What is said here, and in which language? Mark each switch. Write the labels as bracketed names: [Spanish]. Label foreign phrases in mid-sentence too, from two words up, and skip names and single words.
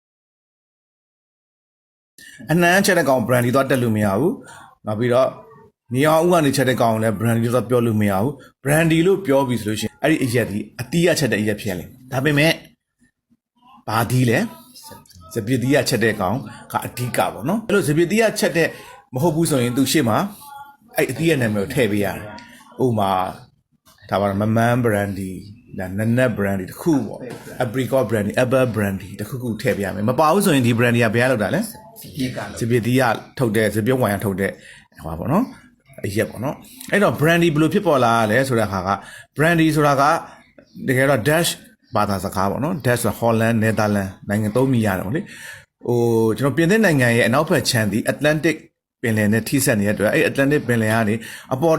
[Burmese] အနမ်းချက်တဲ့ကောင် brandy တော့တက်လို့မရဘူးနောက်ပြီးတော့နေအောင်ဥကနေချက်တဲ့ကောင်လည်း brandy တော့ပြောလို့မရဘူး brandy လို့ပြောပြီးဆိုလို့ရှိရင်အဲ့ဒီအရက်ဒီအတီးရချက်တဲ့အရက်ဖြစ်လေဒါပေမဲ့ဘာဒီလဲစပစ်တီးရချက်တဲ့ကောင်ကအဓိကပေါ့နော်အဲ့လိုစပစ်တီးရချက်တဲ့မဟုတ်ဘူးဆိုရင်သူရှေ့မှာအဲ့အတီးရနာမည်ကို ထည့်ပေးရတယ်ဥပမာဒါပါမမန် brandy ဒါနနက် brandy တခုပေါ့ [English] apricot brandy apple brandy [Burmese] တခုထည့်ပေးရ မယ်မပါဘူးဆိုရင်ဒီ brandy ကဘယ်လောက်တာလဲစပစ်တီးရထုတ်တဲ့စပစ်ဝိုင်ရထုတ်တဲ့ဟောပါနော်အရက်ပေါ့နော်အဲ့တော့ brandy ဘယ်လိုဖြစ်ပေါ်လာလဲဆိုတဲ့အခါက brandy ဆိုတာကတကယ်တော့ Dutch ဘာသာစကားပေါ့နော် Dutch ဆိုတာ Holland Netherlands နိုင်ငံသုံးမိရတယ်ပေါ့လေကျွန်တော်ပြင်သစ်နိုင်ငံရဲ့အနောက်ဘက်ခြမ်းဒီ Atlantic ပင်လယ်နဲ့ထိစပ်နေတဲ့အတွက်အဲ့ Atlantic ပင်လယ်ကနေအပေါ်